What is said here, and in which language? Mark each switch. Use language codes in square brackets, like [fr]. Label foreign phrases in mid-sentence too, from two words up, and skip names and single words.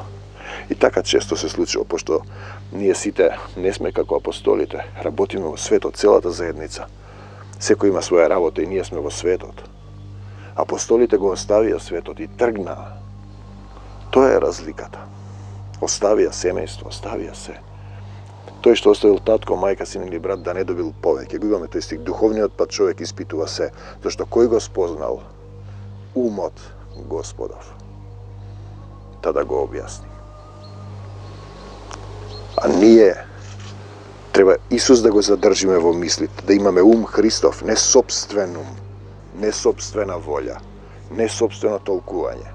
[mk] И така често се случува, пошто ние сите не сме како апостолите, работиме во светот, целата заедница. Секој има своја работа и ние сме во светот. Апостолите го оставија светот и тргнаа. Тоа е разликата. Оставија семејство, оставија се. Той што оставил татко, мајка, син или брат да не добил повеќе. Го имаме тој стих. Духовниот пат човек испитува се, зашто кој го спознал умот Господов, та да го објасни. А ние треба Исус да го задржиме во мислите, да имаме ум Христов, не собствен ум, не собствена волја, не собствено толкување.